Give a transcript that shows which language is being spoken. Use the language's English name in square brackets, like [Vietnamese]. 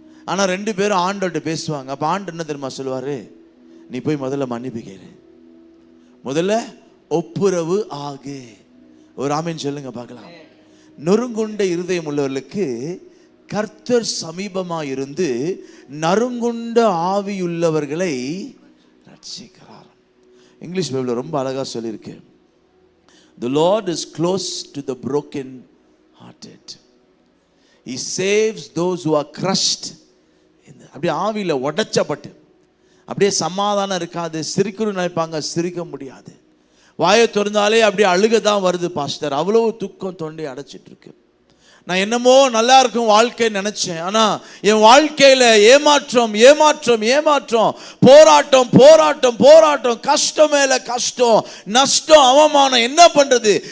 [Tamil] ஆனால் ரெண்டு பேரும் ஆண்டோட பேசுவாங்க. அப்போ ஆண்டு என்ன தெரியுமா சொல்லுவாரு? நீ போய் முதல்ல மன்னிப்பு கேளு, முதல்ல ஒப்புரவு ஆகு. ஒரு ஆமீன் சொல்லுங்க பார்க்கலாம். நொறுங்குண்ட இருதயம் உள்ளவர்களுக்கு கர்த்தர் சமீபமா இருந்து நறுங்குண்ட ஆவியுள்ளவர்களை ரட்சிக்கிறார். இங்கிலீஷ் பைபிள்ல ரொம்ப அழகா சொல்லியிருக்கு. [English] The Lord is close to the broken hearted. He saves those who are crushed. [Tamil] அப்படியே ஆவியில உடைச்சப்பட்டு அப்படியே சமாதானம் இருக்காது. சிரிக்கணும்னு நினைப்பாங்க, சிரிக்க முடியாது. வாயை திறந்தாலே அப்படியே அழுக தான் வருது பாஸ்டர். அவ்வளவு துக்கம் தொண்டை அடைச்சிட்டு இருக்கு. நான் என்னமோ நல்லா இருக்கும் வாழ்க்கை நினைச்சேன், ஆனா என் வாழ்க்கையில ஏமாற்றம் ஏமாற்றம் ஏமாற்றம், போராட்டம் போராட்டம் போராட்டம், கஷ்டம் மேல கஷ்டம், நஷ்டம், அவமானம். என்ன பண்றது?